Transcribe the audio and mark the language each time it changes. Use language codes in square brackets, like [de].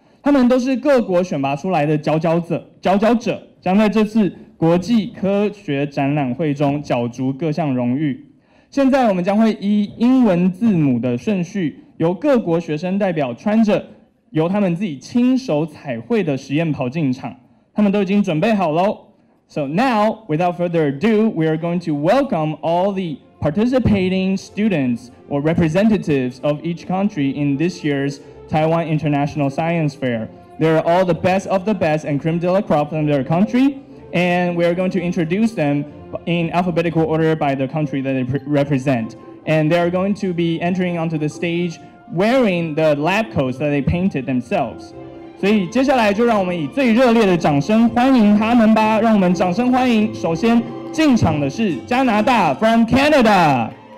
[zh] 他们都是各国选拔出来的佼佼者，将在这次国际科学展览会中角逐各项荣誉。现在我们将会依英文字母的顺序，由各国学生代表穿着由他们自己亲手彩绘的实验袍进场。他们都已经准备好喽。 [en] So now, without further ado, we are going to welcome all the participating students or representatives of each country in this year's Taiwan International Science Fair. They're all the best of the best and creme de la crop from their country, and we are going to introduce them in alphabetical order by the country that they represent. And they are going to be entering onto the stage wearing the lab coats that they painted themselves. [zh] 所以接下来就让我们以最热烈的掌声欢迎他们吧！让我们掌声欢迎，首先进场的是加拿大 [en] from Canada。